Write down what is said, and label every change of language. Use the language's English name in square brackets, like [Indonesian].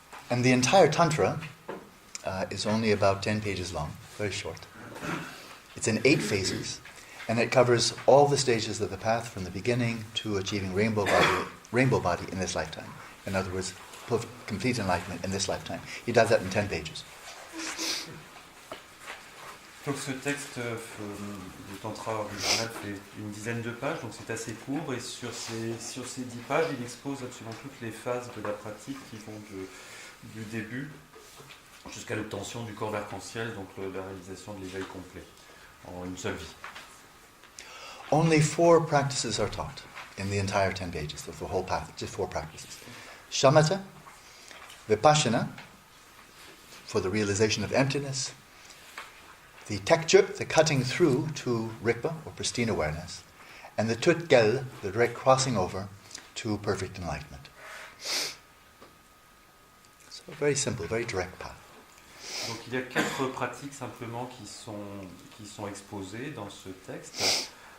[English] And the entire Tantra is only about 10 pages long, very short. It's in 8 phases, and it covers all the stages of the path from the beginning to achieving rainbow body in this lifetime. In other words, complete enlightenment in this lifetime. He does that in 10 pages. [French] Donc ce texte du Tantra original fait une dizaine de pages, donc c'est assez court, et sur ces 10 pages, il expose absolument toutes les phases de la pratique qui vont du début jusqu'à l'obtention du corps d'arc-en-ciel, donc la réalisation de l'éveil complet, en une seule vie. [English] Only 4 practices are taught in the entire 10 pages, of the whole path, just 4 practices. Shamatha, Vipassana, for the realization of emptiness, the tekchuk, the cutting through to Rikpa, or pristine awareness, and the tutgel, the direct crossing over to perfect enlightenment. So very simple, very direct path. [French] Donc il y a 4 pratiques simplement qui sont exposées dans ce texte.